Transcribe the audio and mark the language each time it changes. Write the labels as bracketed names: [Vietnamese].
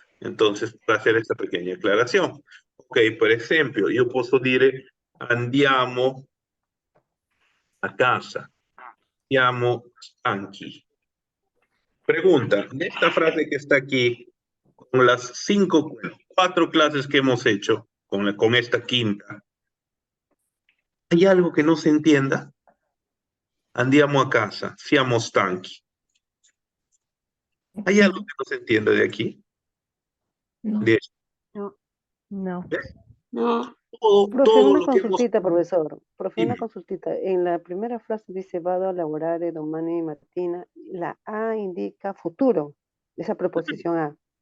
[Spanish] Entonces, para hacer esta pequeña aclaración. Ok, por ejemplo, yo puedo decir [Italian] andiamo a casa. Siamo stanchi. [Spanish] Pregunta, de esta frase que está aquí, con las 4 clases que hemos hecho, con esta quinta, ¿hay algo que no se entienda? [Italian] Andiamo a casa, siamo stanchi. [Spanish] ¿Hay algo que no se entienda de aquí? No. De No. No. Profe, todo una lo que hemos... consultita, profesor. Profe, una Dime. consultita. En la primera frase dice vado a lavorare domani mattina. La A indica futuro. Esa preposición A.